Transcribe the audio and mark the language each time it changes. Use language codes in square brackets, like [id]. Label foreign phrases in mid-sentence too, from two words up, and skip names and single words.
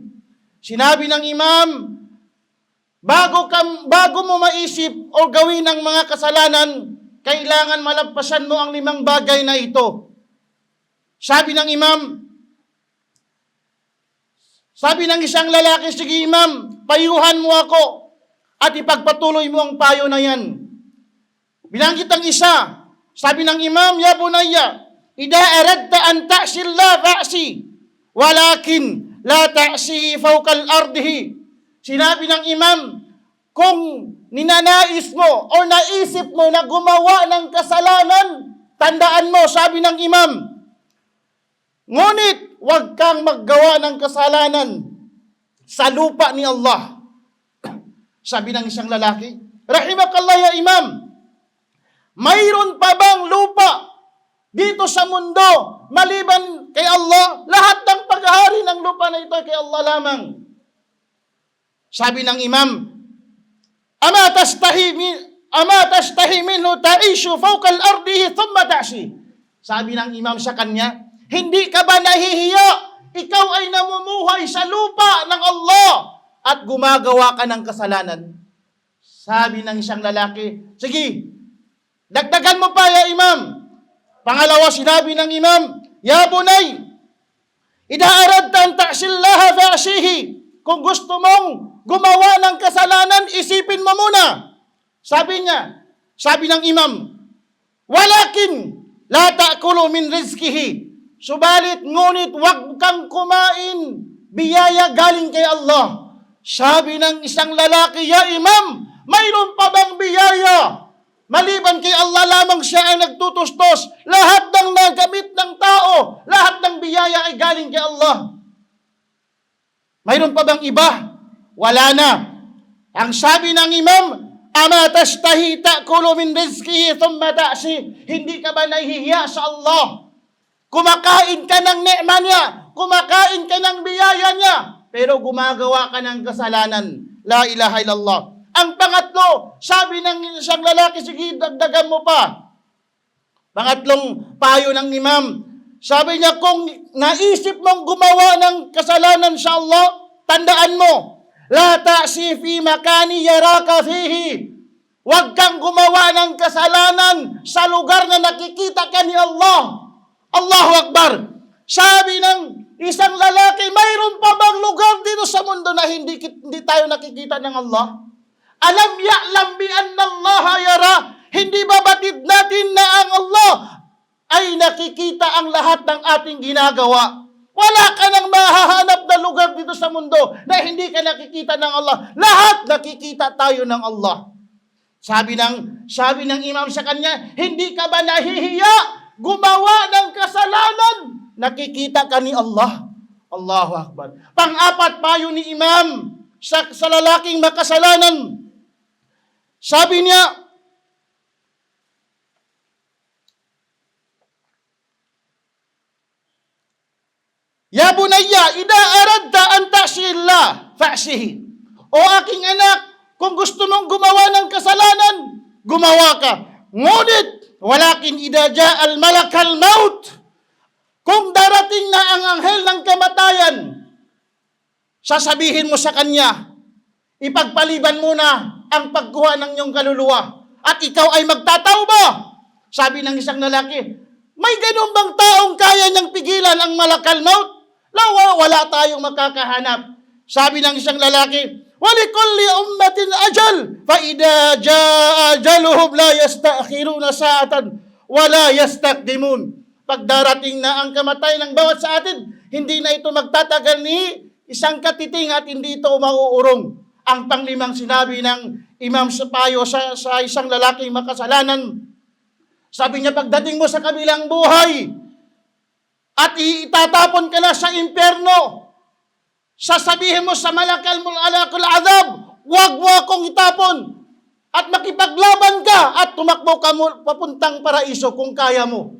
[tl] Sinabi ng imam, bago mo maisip o gawin ang mga kasalanan, kailangan malagpasan mo ang 5 bagay na ito. Sabi ng imam, sabi ng isang lalaki, sige imam, payuhan mo ako at ipagpatuloy mo ang payo na yan. Binanggit ang isa, sabi ng imam, [ar] يا بني إذا أردت أن تعصي الله فاعصه ولكن لا تعصه فوق أرضه. [tl] Sinabi ng imam, kung ninanais mo o naisip mo na gumawa ng kasalanan, tandaan mo, sabi ng imam, ngunit huwag kang maggawa ng kasalanan sa lupa ni Allah. Sabi ng isang lalaki, [ar] رحمك الله يا إمام, [tl] mayroon pa bang lupa dito sa mundo maliban kay Allah? Lahat ng paghahari ng lupa na ito kay Allah lamang. Sabi ng imam, [ar] أما تستحي منه تعيش فوق أرضه ثم تعصي. [tl] Sabi ng imam sa kanya, hindi ka ba nahihiya? Ikaw ay namumuhay sa lupa ng Allah at gumagawa ka ng kasalanan. Sabi ng isang lalaki, sige, dagdagan mo pa [ar] يا إمام. [tl] Pangalawa, sinabi ng imam, [ar] يا بني إذا أردت أن تعصي الله فاعصه. [tl] Kung gusto mong gumawa ng kasalanan, isipin mo muna. Sabi niya, sabi ng imam, [ar] ولكن لا تأكل من رزقه. [tl] Subalit, ngunit wag kang kumain, biyaya galing kay Allah. Sabi ng isang lalaki, [ar] يا إمام, [tl] mayroon pa bang biyaya? Maliban kay Allah lamang siya ang nagtutustos. Lahat ng nagamit ng tao, lahat ng biyaya ay galing kay Allah. Mayroon pa bang iba? Wala na. Ang sabi ng imam, [ar] أما تستحي تأكل من رزقه ثم تعصي. [tl] Hindi ka ba nahihiya sa Allah? Kumakain ka ng ni'ma niya, kumakain ka ng biyaya niya, pero gumagawa ka ng kasalanan. [ar] لا إله إلا الله. [tl] Ang pangatlo, sabi ng isang lalaki, sige, dagdagan mo pa. Pangatlong payo ng imam, sabi niya, kung naisip mong gumawa ng kasalanan sa Allah, tandaan mo, [ar] لا تعص في مكان يراك فيه. [tl] Huwag kang gumawa ng kasalanan sa lugar na nakikita ka ni Allah. [ar] الله أكبر. [tl] Sabi ng isang lalaki, mayroon pa bang lugar dito sa mundo na hindi tayo nakikita ng Allah? [ar] ألم يعلم بأن الله يرى. [tl] Hindi ba batid natin na ang Allah ay nakikita ang lahat ng ating ginagawa? Wala ka nang mahahanap na lugar dito sa mundo na hindi ka nakikita ng Allah. Lahat nakikita tayo ng Allah. Sabi ng imam sa kanya, hindi ka ba nahihiya gumawa ng kasalanan? Nakikita ka ni Allah. [ar] الله أكبر. [tl] Pang-apat payo ni imam sa lalaking makasalanan. Sabi niya, [ar] يا بني إذا أردت أن تعصي الله فاعصه. [tl] O aking anak, kung gusto mong gumawa ng kasalanan, gumawa ka. Ngunit, [ar] ولكن إذا جاء ملك الموت. [tl] Kung darating na ang anghel ng kamatayan, sasabihin mo sa kanya, ipagpaliban mo na ang pagkuha ng iyong kaluluwa at ikaw ay magtatauba. Sabi ng isang lalaki, may ganun bang taong kaya niyang pigilan ang [ar] ملك الموت? [tl] Wala tayong makakahanap. Sabi ng isang lalaki, [ar] ولكل أمة أجل فإذا جاء أجلهم لا يستأخرون ساعة ولا يستقدمون. [tl] Pag darating na ang kamatayan ng bawat sa atin, hindi na ito magtatagal ni isang katiting at hindi ito mauurong. Ang panglimang sinabi ng imam sa payo sa isang lalaking makasalanan, sabi niya, pagdating mo sa kabilang buhay at itatapon ka na sa impyerno, sasabihin mo sa [ar] ملك العذاب, [tl] wag mo akong itapon at makipaglaban ka at tumakbo ka mo papuntang paraiso kung kaya mo.